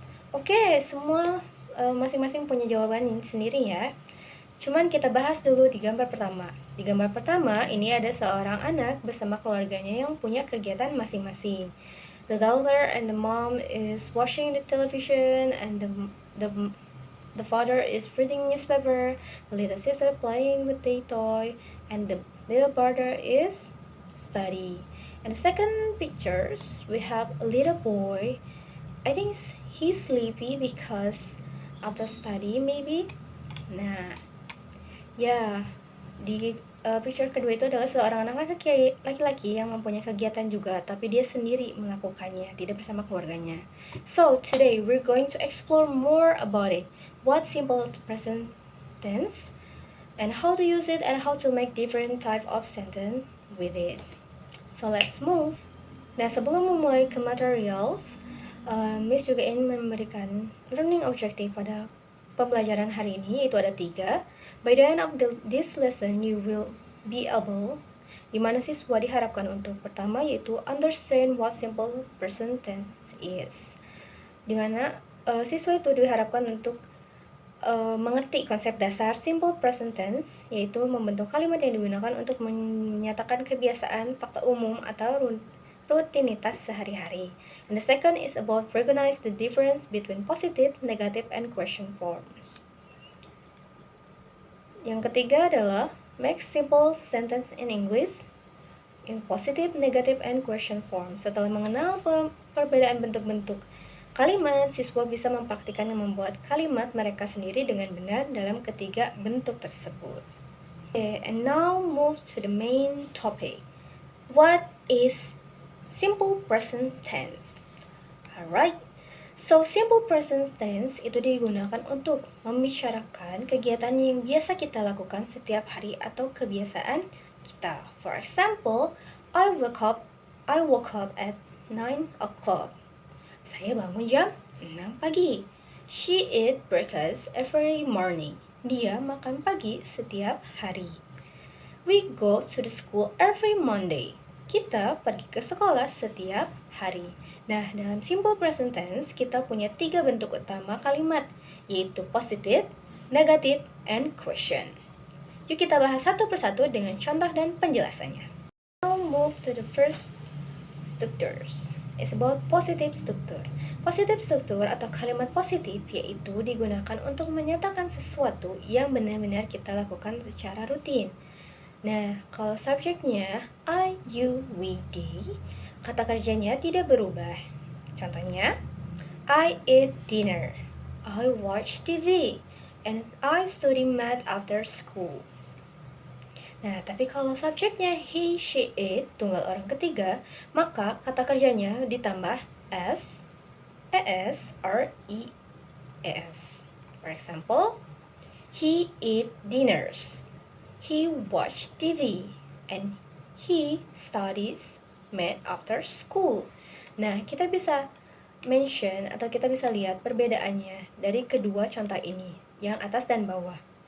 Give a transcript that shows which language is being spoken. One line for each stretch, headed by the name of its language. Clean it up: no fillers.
Indonesian: Oke, semua masing-masing punya jawaban sendiri ya. Cuman kita bahas dulu di gambar pertama. Di gambar pertama, ini ada seorang anak bersama keluarganya yang punya kegiatan masing-masing.
English: The daughter and the mom is watching the television, and the father is reading newspaper, the little sister playing with the toy, and the little brother is study. And the second pictures, we have a little boy. I think he's sleepy because after study maybe.
Indonesian: Nah, ya, di picture kedua itu adalah seorang anak laki-laki yang mempunyai kegiatan juga, tapi dia sendiri melakukannya, tidak bersama keluarganya.
English: So, today we're going to explore more about it. What simple present tense, and how to use it, and how to make different type of sentence with it. So, let's move.
Indonesian: Nah, sebelum memulai ke materials, Miss juga ingin memberikan learning objective pada pembelajaran hari ini, yaitu ada 3.
English: By the end of this lesson, you will be able,
Indonesian: dimana siswa diharapkan untuk pertama yaitu
English: understand what simple present tense is,
Indonesian: dimana siswa itu diharapkan untuk mengerti konsep dasar simple present tense, yaitu membentuk kalimat yang digunakan untuk menyatakan kebiasaan, fakta umum, atau rutinitas sehari-hari.
English: And the second is about recognize the difference between positive, negative, and question forms.
Indonesian: Yang ketiga adalah
English: make simple sentence in English in positive, negative, and question form.
Indonesian: Setelah mengenal perbedaan bentuk-bentuk kalimat, siswa bisa mempraktikkan dan membuat kalimat mereka sendiri dengan benar dalam ketiga bentuk tersebut.
English: Okay, and now move to the main topic. What is simple present tense?
Indonesian: Alright, so simple present tense itu digunakan untuk membicarakan kegiatan yang biasa kita lakukan setiap hari atau kebiasaan kita.
English: For example, I woke up at 9 o'clock.
Indonesian: Saya bangun jam 6 pagi.
English: She eat breakfast every morning.
Indonesian: Dia makan pagi setiap hari.
English: We go to the school every Monday.
Indonesian: Kita pergi ke sekolah setiap hari. Nah, dalam simple present tense, kita punya 3 bentuk utama kalimat, yaitu positive, negative, and question. Yuk kita bahas satu persatu dengan contoh dan penjelasannya.
English: Now move to the first structures. It's about positive structure.
Indonesian: Positive structure atau kalimat positif yaitu digunakan untuk menyatakan sesuatu yang benar-benar kita lakukan secara rutin. Nah, kalau subjeknya I, you, we, they, kata kerjanya tidak berubah. Contohnya,
English: I eat dinner, I watch TV, and I study math after school.
Indonesian: Nah, tapi kalau subjeknya he, she, it, tunggal orang ketiga, maka kata kerjanya ditambah s, es, or es.
English: For example, he eat dinners, he watch TV, and he studies math after school.
Indonesian: Nah, kita bisa mention atau kita bisa lihat perbedaannya dari kedua contoh ini, yang atas dan bawah.